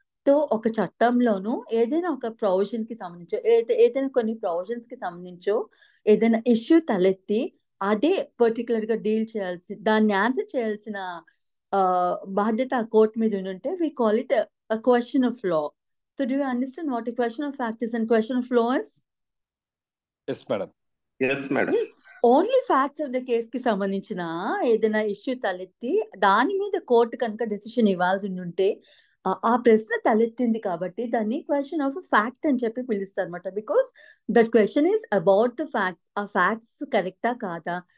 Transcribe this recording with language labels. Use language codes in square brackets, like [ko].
[te] So ఒక చట్టంలోనూ ఏదైనా ఒక ప్రొవిజన్ కి సంబంధించో, ఏదైనా కొన్ని ప్రొవిజన్స్ కి సంబంధించో ఏదైనా ఇష్యూ తలెత్తి అదే పర్టికులర్ గా డీల్ చేయాల్సి, దాన్ని ఆన్సర్ చేయాల్సిన బాధ్యత ఆ కోర్టు మీద ఉంటే [en] we call it a question of law. So do you understand what a question of fact is and question of law is? Yes madam. Yes madam. [te] Only facts of the case కి సంబంధించిన ఏదైనా issue తలెత్తి దాని మీద court కనుక decision ఇవ్వాల్సి ఉంటే ఆ ప్రశ్న తలెత్తింది కాబట్టి దాన్ని క్వశ్చన్ ఆఫ్ ఫ్యాక్ట్ అని చెప్పి పిలుస్తారు అనమాట. [en] Because that question is about the facts. [te] ఆ ఫ్యాక్ట్స్ కరెక్టా కాదా?